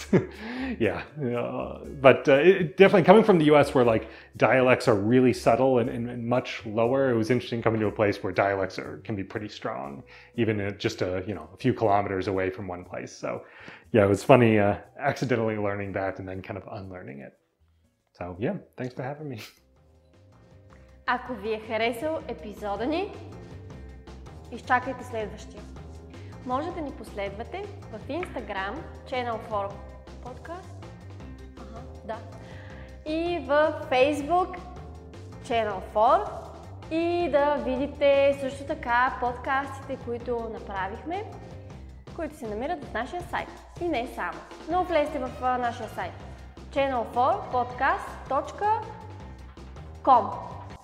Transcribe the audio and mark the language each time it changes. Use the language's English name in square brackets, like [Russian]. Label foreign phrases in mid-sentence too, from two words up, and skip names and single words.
[English] But definitely coming from the US, where like dialects are really subtle and much lower, it was interesting coming to a place where dialects can be pretty strong, even just a few kilometers away from one place. So yeah, it was funny accidentally learning that and then kind of unlearning it. So yeah, thanks for having me. [Bulgarian] Ако ви е харесал епизода ни, изчакайте следващия. Може да ни последвате в Instagram, Channel for подкаст, и в Facebook, Channel for, и да видите също така подкастите, които направихме, които се намират в нашия сайт. И не само, но влезте в нашия сайт channel4podcast.com.